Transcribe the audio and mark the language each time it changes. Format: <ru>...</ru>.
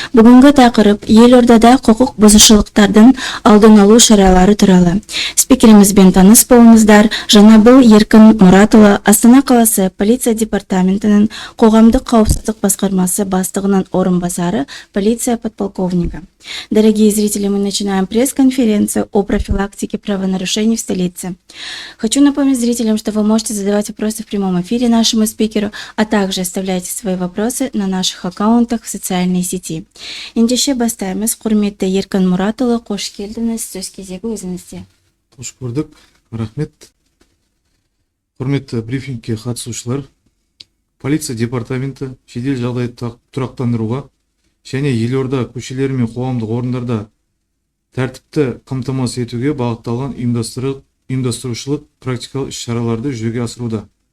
<kk>Бүгінгі тақырып елордада құқық бұзушылықтардың алдын алу шаралары туралы. Спикерімізбен таныс болыңыздар. Жанабыл Еркін Мұратұлы, Астана қаласы полиция департаментінің қоғамдық қауіпсіздік басқармасы бастығының орынбасары, полиция подполковника.</kk> <ru>Дорогие зрители, мы начинаем пресс-конференцию о профилактике правонарушений в столице. Хочу напомнить зрителям, что вы можете задавать вопросы в прямом эфире нашему спикеру, а также оставляйте свои вопросы на наших аккаунтах в социальной сети.</ru> <kk>Ендеше бастаймыз. Құрметті Еркін Мұратұлы, қош келдіңіз. Сөз кезегі өзіңізде. Қош көрдік. Рахмет. Құрметті брифингке қатысушылар, полиция департаменті жедел жағдайды тұрақтандыруға және елорда көшелері мен қоғамдық орындарда тәртіпті қамтамасыз етуге бағытталған ұйымдастырушылық практикалық іс-шараларды жүзеге асыруда.</kk>